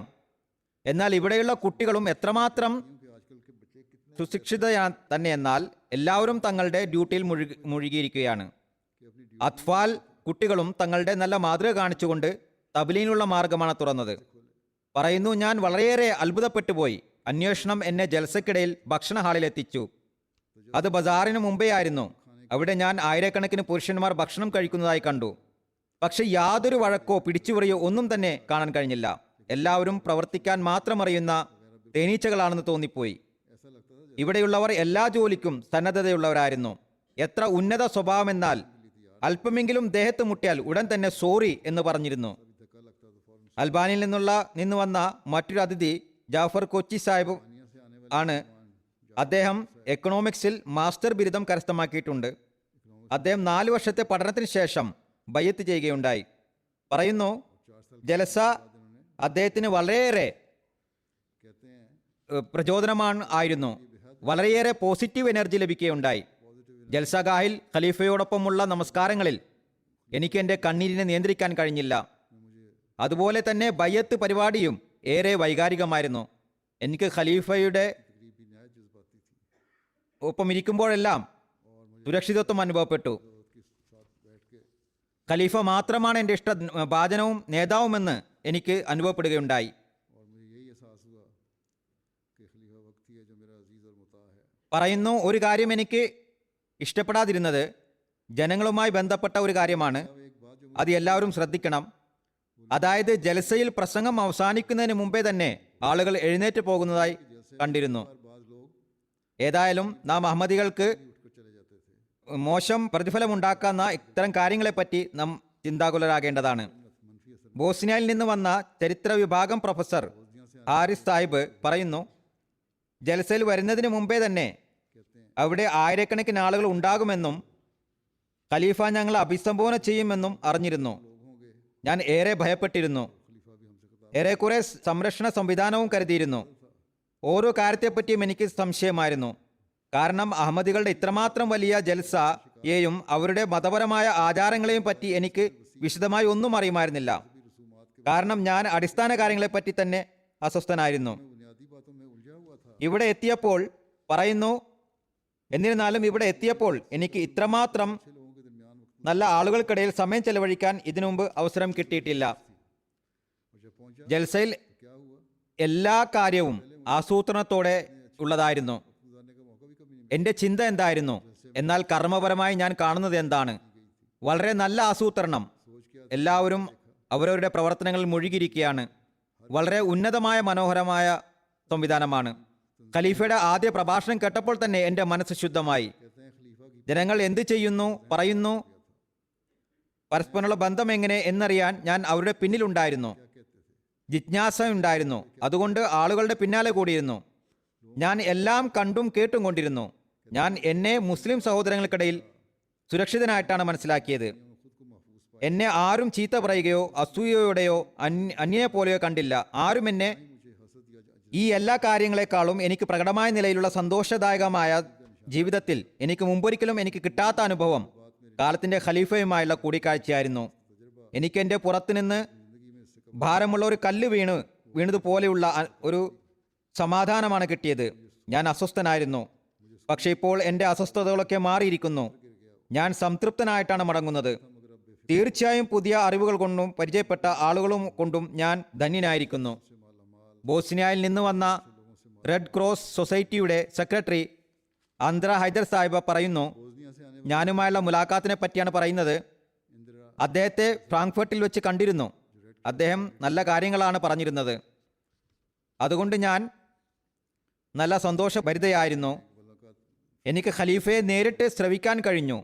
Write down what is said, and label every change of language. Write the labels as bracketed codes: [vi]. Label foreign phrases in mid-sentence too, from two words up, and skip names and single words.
[ml] എന്നാൽ ഇവിടെയുള്ള കുട്ടികളും എത്രമാത്രം [hi] क्योंकि आजकल के बच्चे कितने [ml] സുശിക്ഷിത തന്നെ. എന്നാൽ എല്ലാവരും തങ്ങളുടെ ഡ്യൂട്ടിയിൽ മുഴുകിയിരിക്കുകയാണ്. [hi] कि अपनी [ml] അത്ഫാൽ കുട്ടികളും തങ്ങളുടെ നല്ല മാതൃക കാണിച്ചുകൊണ്ട് തബ്ലീനുള്ള മാർഗമാണ് തുറന്നത്. പറയുന്നു, ഞാൻ വളരെയേറെ അത്ഭുതപ്പെട്ടു പോയി. അന്വേഷണം എന്നെ ജൽസക്കിടയിൽ ഭക്ഷണ ഹാളിലെത്തിച്ചു. അത് ബസാറിന് മുമ്പേ ആയിരുന്നു. അവിടെ ഞാൻ ആയിരക്കണക്കിന് പുരുഷന്മാർ ഭക്ഷണം കഴിക്കുന്നതായി കണ്ടു. പക്ഷെ യാതൊരു വഴക്കോ പിടിച്ചുപറിയോ ഒന്നും തന്നെ കാണാൻ കഴിഞ്ഞില്ല. എല്ലാവരും പ്രവർത്തിക്കാൻ മാത്രം അറിയുന്ന തേനീച്ചകളാണെന്ന് തോന്നിപ്പോയി. [hi] ऐसा लगता था [ml] ഇവിടെയുള്ളവർ എല്ലാ ജോലിക്കും സന്നദ്ധതയുള്ളവരായിരുന്നു. എത്ര ഉന്നത സ്വഭാവമെന്നാൽ അല്പമെങ്കിലും ദേഹത്ത് മുട്ടിയാൽ ഉടൻ തന്നെ സോറി എന്ന് പറഞ്ഞിരുന്നു. [hi] जैसे धक्का लगता तो फौरन [ml] അൽബാനിയിൽ നിന്ന് വന്ന മറ്റൊരു അതിഥി ജാഫർ കൊച്ചി സാഹിബ് [hi] दुनिया से आने वाले [ml] ആണ്. അദ്ദേഹം എക്കണോമിക്സിൽ മാസ്റ്റർ ബിരുദം കരസ്ഥമാക്കിയിട്ടുണ്ട്. അദ്ദേഹം 4 വർഷത്തെ പഠനത്തിന് ശേഷം ബയ്യത്ത് ചെയ്യുകയുണ്ടായി. പറയുന്നു, [hi] 4 साल [ml] ജലസ അദ്ദേഹത്തിന് വളരെയേറെ [hi] कहते हैं [ml] പ്രചോദനമാണ് ആയിരുന്നു. വളരെയേറെ [en] positive energy [ml] ലഭിക്കുകയുണ്ടായി. ജൽസഗാഹിൽ ഖലീഫയോടൊപ്പമുള്ള നമസ്കാരങ്ങളിൽ എനിക്ക് എൻ്റെ കണ്ണീരിനെ നിയന്ത്രിക്കാൻ കഴിഞ്ഞില്ല. അതുപോലെ തന്നെ ബയ്യത്ത് പരിപാടിയും ഏറെ വൈകാരികമായിരുന്നു. എനിക്ക് ഖലീഫയുടെ [hi] तकरीबी न्याय जज्बाती थी [ml] ഒപ്പം ഇരിക്കുമ്പോഴെല്ലാം സുരക്ഷിതത്വം അനുഭവപ്പെട്ടു. [hi] के साथ बैठ के [ml] ഖലീഫ മാത്രമാണ് എൻ്റെ ഭാജനവും നേതാവുമെന്ന് എനിക്ക് അനുഭവപ്പെടുകയുണ്ടായി. [hi] और मुझे यही एहसास हुआ कि खलीफा वक्त ही है जो मेरा अजीज और मुता है। [ml] പറയുന്നു, ഒരു കാര്യം എനിക്ക് ഇഷ്ടപ്പെടാതിരുന്നത് ജനങ്ങളുമായി ബന്ധപ്പെട്ട ഒരു കാര്യമാണ്. [hi] अब एक बात जो [ml] അത് എല്ലാവരും ശ്രദ്ധിക്കണം. അതായത് ജൽസയിൽ പ്രസംഗം അവസാനിക്കുന്നതിന് മുമ്പേ തന്നെ ആളുകൾ എഴുന്നേറ്റ് പോകുന്നതായി കണ്ടിരുന്നു. [hi] बाज लोग [ml] ഏതായാലും നാം അഹമ്മദികൾക്ക് [hi] उठकर चले जाते थे। [ml] മോശം പ്രതിഫലമുണ്ടാക്കുന്ന ഇത്തരം കാര്യങ്ങളെപ്പറ്റി നാം ചിന്താകുലരാകേണ്ടതാണ്. [hi] मनफी असर [ml] ബോസ്നിയയിൽ നിന്ന് വന്ന ചരിത്ര വിഭാഗം പ്രൊഫസർ ഹാരിസ് സാഹിബ് പറയുന്നു, ജൽസയിൽ വരുന്നതിന് മുമ്പേ തന്നെ [hi] कहते हैं [ml] അവിടെ ആയിരക്കണക്കിന് ആളുകൾ ഉണ്ടാകുമെന്നും ഖലീഫ ഞങ്ങളെ അഭിസംബോധന ചെയ്യുമെന്നും അറിഞ്ഞിരുന്നു. [hi] लोग होंगे, [ml] ഞാൻ ഏറെ ഭയപ്പെട്ടിരുന്നു. [hi] खलीफा भी हमसे खिताब [ml] ഏറെക്കുറെ സംരക്ഷണ സംവിധാനവും കരുതിയിരുന്നു. ഓരോ കാര്യത്തെപ്പറ്റിയും എനിക്ക് സംശയമായിരുന്നു. കാരണം അഹമ്മദികളുടെ ഇത്രമാത്രം വലിയ ജൽസയെയും അവരുടെ മതപരമായ ആചാരങ്ങളെയും പറ്റി എനിക്ക് വിശദമായി ഒന്നും അറിയുമായിരുന്നില്ല. കാരണം ഞാൻ അടിസ്ഥാന കാര്യങ്ങളെപ്പറ്റി തന്നെ അസ്വസ്ഥനായിരുന്നു. [hi] बुनियादी बातों में उलझा हुआ था। [ml] ഇവിടെ എത്തിയപ്പോൾ പറയുന്നു, എന്നിരുന്നാലും ഇവിടെ എത്തിയപ്പോൾ എനിക്ക് ഇത്രമാത്രം [hi] अच्छे लोगों के दरमियान वक्त [ml] നല്ല ആളുകൾക്കിടയിൽ സമയം ചെലവഴിക്കാൻ ഇതിനു മുമ്പ് അവസരം കിട്ടിയിട്ടില്ല. [hi] और जब पहुंचा [ml] ജൽസയിൽ [hi] तो क्या हुआ, [ml] എല്ലാ കാര്യവും ആസൂത്രണത്തോടെ ഉള്ളതായിരുന്നു. [hi] गुजारने का मौका भी कभी नहीं [ml] എൻ്റെ ചിന്ത എന്തായിരുന്നു, എന്നാൽ കർമ്മപരമായി ഞാൻ കാണുന്നത് എന്താണ്? വളരെ നല്ല ആസൂത്രണം. [hi] सोच क्या [ml] എല്ലാവരും അവരവരുടെ പ്രവർത്തനങ്ങളിൽ മുഴുകിയിരിക്കുകയാണ്. വളരെ ഉന്നതമായ മനോഹരമായ സംവിധാനമാണ്. ഖലീഫയുടെ ആദ്യ പ്രഭാഷണം കേട്ടപ്പോൾ തന്നെ എൻ്റെ മനസ്സ് ശുദ്ധമായി. [hi] कहते हैं खलीफा की [ml] ജനങ്ങൾ എന്ത് ചെയ്യുന്നു, പറയുന്നു, പരസ്പരമുള്ള ബന്ധം എങ്ങനെ എന്നറിയാൻ ഞാൻ അവരുടെ പിന്നിലുണ്ടായിരുന്നു. [hi] क्या कहते थे, [ml] ജിജ്ഞാസ ഉണ്ടായിരുന്നു. അതുകൊണ്ട് ആളുകളുടെ പിന്നാലെ കൂടിയിരുന്നു. ഞാൻ എല്ലാം കണ്ടും കേട്ടും കൊണ്ടിരുന്നു. ഞാൻ എന്നെ മുസ്ലിം സഹോദരങ്ങൾക്കിടയിൽ സുരക്ഷിതനായിട്ടാണ് മനസ്സിലാക്കിയത്. [hi] खुद को महफूज [ml] എന്നെ ആരും ചീത്ത പറയുകയോ അസൂയയോടെയോ അന്യനെ പോലെയോ കണ്ടില്ല. ആരും എന്നെ [hi] मुझे हसद या [ml] ഈ എല്ലാ കാര്യങ്ങളെക്കാളും എനിക്ക് പ്രകടമായ നിലയിലുള്ള സന്തോഷദായകമായ ജീവിതത്തിൽ എനിക്ക് മുമ്പൊരിക്കലും എനിക്ക് കിട്ടാത്ത അനുഭവം കാലത്തിന്റെ ഖലീഫയുമായുള്ള കൂടിക്കാഴ്ചയായിരുന്നു. എനിക്ക് എൻ്റെ പുറത്തുനിന്ന് ഭാരമുള്ള ഒരു കല്ല് വീണതുപോലെയുള്ള ഒരു സമാധാനമാണ് കിട്ടിയത്. ഞാൻ അസ്വസ്ഥനായിരുന്നു. പക്ഷേ ഇപ്പോൾ എൻ്റെ അസ്വസ്ഥതകളൊക്കെ മാറിയിരിക്കുന്നു. ഞാൻ സംതൃപ്തനായിട്ടാണ് മടങ്ങുന്നത്. തീർച്ചയായും പുതിയ അറിവുകൾ കൊണ്ടും പരിചയപ്പെട്ട ആളുകളും കൊണ്ടും ഞാൻ ധന്യനായിരിക്കുന്നു. ബോസ്നിയയിൽ നിന്ന് വന്ന റെഡ് ക്രോസ് സൊസൈറ്റിയുടെ സെക്രട്ടറി ആന്ദ്ര ഹൈദർ സാഹിബ് പറയുന്നു, [hi] बोस्निया से आने [ml] ഞാനുമായുള്ള മുലാഖാത്തിനെ പറ്റിയാണ് പറയുന്നത്. इंदिरा അദ്ദേഹത്തെ ഫ്രാങ്ക്ഫർട്ടിൽ വെച്ച് കണ്ടിരുന്നു. അദ്ദേഹം നല്ല കാര്യങ്ങളാണ് പറഞ്ഞിരുന്നത്. അതുകൊണ്ട് ഞാൻ നല്ല സന്തോഷഭരിതയായിരുന്നു. [hi] मुलाकात [ml] എനിക്ക് ഖലീഫയെ നേരിട്ട് ശ്രവിക്കാൻ കഴിഞ്ഞു.